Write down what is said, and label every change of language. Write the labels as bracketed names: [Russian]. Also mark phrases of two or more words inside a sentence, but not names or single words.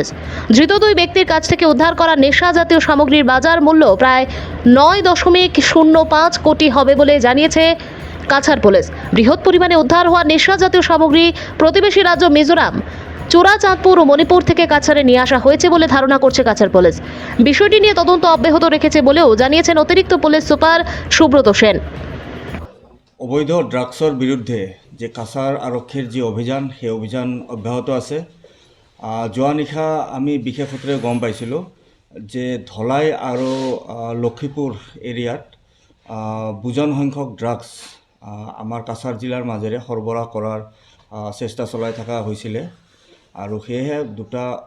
[Bangla] ধৃত দুই ব্যক্তির কাছ থেকে উদ্ধার করা নেশা জাতীয় সামগ্রীর বাজার মূল্য প্রায় 9.05 কোটি হবে বলে জানিয়েছে কাছাড় পুলিশ। বৃহৎ পরিমাণে উদ্ধার হওয়া নেশা জাতীয় সামগ্রী প্রতিবেশী রাজ্য মিজোরাম, চূড়াচাঁদপুর ও মণিপুর থেকে কাছাড়ে নিয়ে আসা হয়েছে বলে ধারণা করছে কাছাড় পুলিশ। বিষয়টি নিয়ে তদন্ত অব্যাহত রেখেছে বলেও জানিয়েছেন অতিরিক্ত পুলিশ সুপার সুব্রত সেন। [Assamese] অবৈধ ড্রাগছৰ বিৰুদ্ধে যে কাছাৰ আৰক্ষীৰ যি অভিযান সেই অভিযান অব্যাহত আছে। যোৱা নিশা আমি বিশেষ সূত্ৰে গম পাইছিলোঁ যে ধলাই আৰু লক্ষীপুৰ এৰিয়াত বুজন সংখ্যক ড্ৰাগছ আমাৰ কাছাৰ জিলাৰ মাজেৰে সৰবৰাহ কৰাৰ চেষ্টা চলাই থকা হৈছিলে আৰু সেয়েহে দুটা